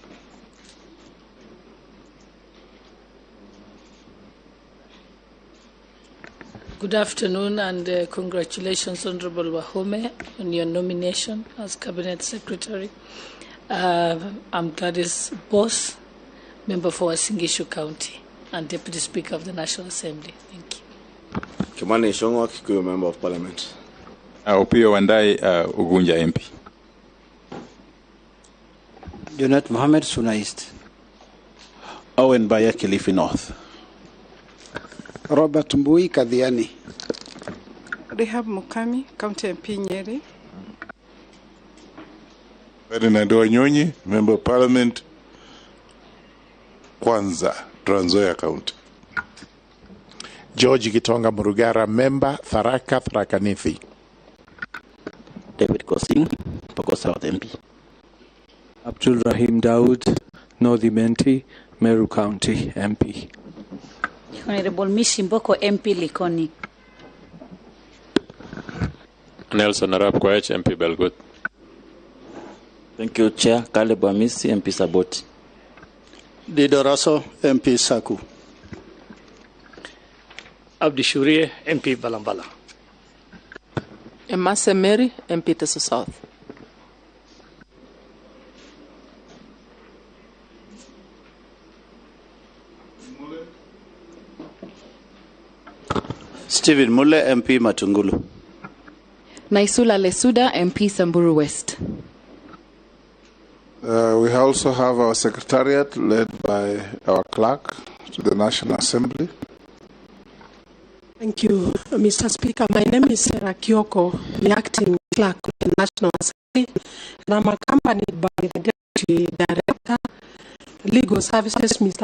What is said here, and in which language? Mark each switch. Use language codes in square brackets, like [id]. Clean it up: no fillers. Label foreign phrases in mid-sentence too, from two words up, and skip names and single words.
[en] Good afternoon and congratulations, Honorable Wahome, on your nomination as Cabinet Secretary. I'm Gladys Boss, member for Wasingishu County and Deputy Speaker of the National Assembly. Thank you. Kimani Shongwa, Kikuyu Member of Parliament. Opio Wandai, Ugunja MP. Junet Mohammed, Suna East. Owen Baya, Kilifi North. Robert Mbui, Kadhiani. Rehab Mukami, County MP Nyeri. Ferdinand Wanyonyi, Member of Parliament, Kwanza, Trans Nzoia County. George Gitonga Murugara, Member, Tharaka Nithi. David Kosing, Pokot South MP. Abdul Rahim Daud, North Imenti, Meru County MP. Honorable Mishimboko, MP Likoni. Nelson Arap Koech, MP Belgut. Thank you, Chair. Caleb Amisi, MP Saboti. Dido Raso, MP Saku. Abdi Shurie, MP Balambala. Emase Mary, MP Teso South. Stephen Mule, MP Matungulu. Naisula Lesuda, MP Samburu West. We also have our secretariat led by our clerk to the National Assembly. Thank you, Mr. Speaker. My name is Sarah Kioko, the acting clerk of the National Assembly, and I'm accompanied by the Deputy Director, Legal Services, Mr.